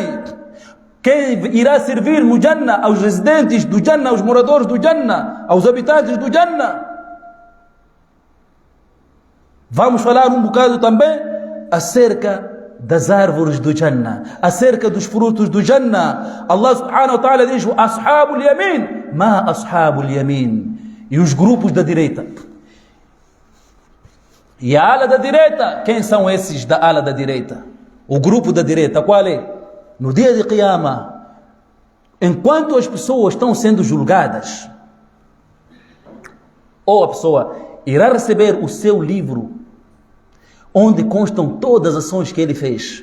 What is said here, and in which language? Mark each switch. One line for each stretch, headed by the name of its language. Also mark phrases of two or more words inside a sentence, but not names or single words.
Portuguese: Quem irá servir no Jannah aos residentes do Jannah, aos moradores do Jannah, aos habitantes do Jannah? Vamos falar um bocado também acerca das árvores do Jannah, acerca dos frutos do Jannah.
Arabic: الله سبحانه وتعالى
Portuguese: diz:
Arabic: أصحاب اليمين ما أصحاب اليمين,
Portuguese: e os grupos da direita. E a ala da direita, quem são esses da ala da direita? O grupo da direita, qual é? No dia de Qiyamah, enquanto as pessoas estão sendo julgadas, ou a pessoa irá receber o seu livro, onde constam todas as ações que ele fez.